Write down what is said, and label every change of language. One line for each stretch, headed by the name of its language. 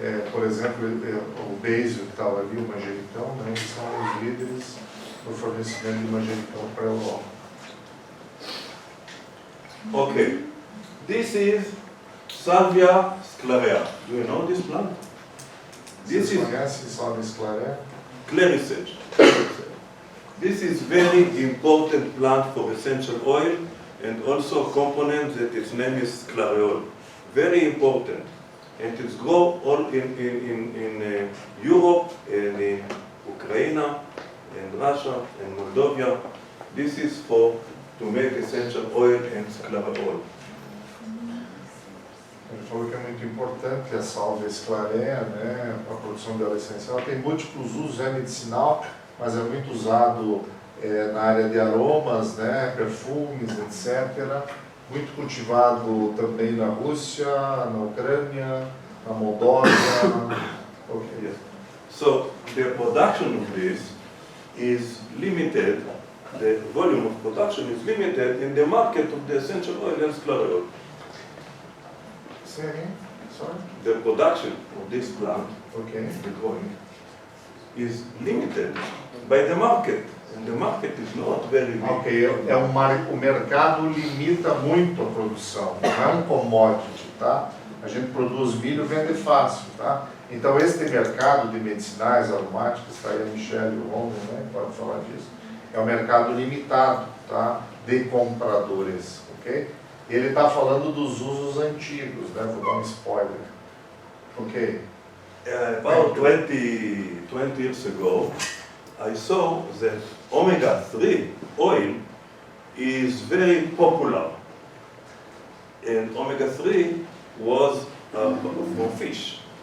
Portuguese: Por exemplo, o basil que estava ali, o manjericão, né? Eles são os líderes no fornecimento de manjericão para a Europa.
English: Okay, this is Salvia sclarea. Do you know this plant? This
Portuguese: Vocês
English: is
Portuguese: conhecem Salvia sclarea?
English: claricage. This is very important plant for essential oil, and also a component that its name is sclareol. Very important. And it's grown all in Europe, and in Ukraine, and Russia, and Moldova. This is to make essential oil and sclareol.
Portuguese: Ele falou que é muito importante a Salvia sclarea, né? A produção dela é essencial. Tem múltiplos usos, é medicinal, mas é muito usado na área de aromas, né, perfumes, etc. Muito cultivado também na Rússia, na Ucrânia, na Moldova.
English: Okay. Yes. So the production of this is limited, the volume of production is limited in the market of the essential oil and sclareol. Say again? Sorry? The production of this plant, Okay. the growing, is limited by the market, and the market is not very big.
Portuguese: Ok, o mercado limita muito a produção, não é um commodity, tá? A gente produz milho e vende fácil, tá? Então, este mercado de medicinais, aromáticas, está aí a Michelle e o Romulo, né? Pode falar disso. É um mercado limitado, tá? De compradores, ok? Ele está falando dos usos antigos, né? Vou dar um spoiler. Ok?
English: About 20 years ago, I saw that omega-3 oil is very popular. And omega-3 was from fish.